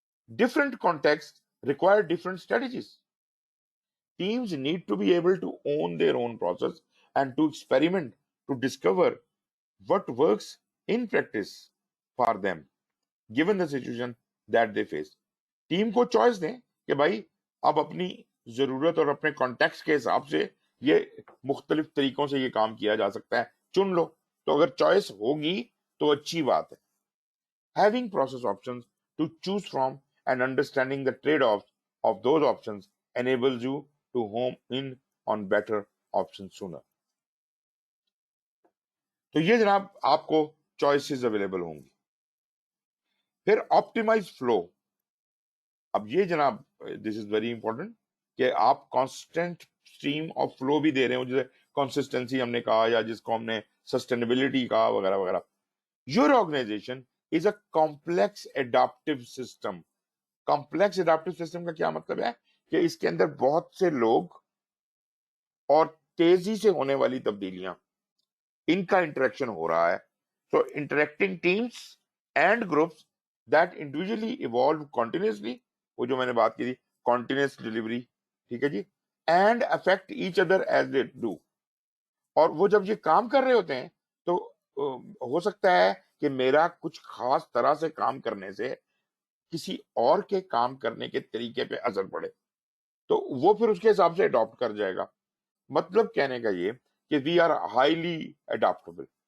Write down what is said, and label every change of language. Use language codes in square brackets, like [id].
[en] Different context require different strategies. Teams need to be able to own their own process and to experiment to discover what works in practice for them given the situation that they face. [ur] Team کو choice دیں کہ بھائی اب اپنی ضرورت اور اپنے context کے حساب سے یہ مختلف طریقوں سے یہ کام کیا جا سکتا ہے, چن لو. تو اگر چوائس ہوگی تو اچھی بات ہے. [en] Having process options to choose from and understanding the trade-offs of those options enables you to home in on better options sooner. [ur] تو یہ جناب آپ کو چوائسز اویلیبل ہوں گی. پھر آپٹیمائز فلو. اب یہ جناب [en] this is very important [ur] کہ آپ کانسٹنٹ اسٹریم آف فلو بھی دے رہے ہو، جیسے کنسسٹنسی ہم نے کہا یا جس کو ہم نے سسٹینیبلٹی کہا وغیرہ وغیرہ. [en] Your organization is a complex adaptive system. [ur] Complex adaptive system کا کیا مطلب ہے کہ اس کے اندر بہت سے لوگ اور تیزی سے ہونے والی تبدیلیاں، ان کا انٹریکشن ہو رہا ہے. [en] So interacting teams and groups that individually evolve continuously، [ur] وہ جو میں نے بات کی تھی [en] continuous delivery، [ur] ٹھیک ہے جی، [en] and affect each other as they do. [ur] اور وہ جب یہ کام کر رہے ہوتے ہیں تو ہو سکتا ہے کہ میرا کچھ خاص طرح سے کام کرنے سے کسی اور کے کام کرنے کے طریقے پہ اثر پڑے، تو وہ پھر اس کے حساب سے اڈاپٹ کر جائے گا. مطلب کہنے کا یہ کہ [en] We are highly adaptable.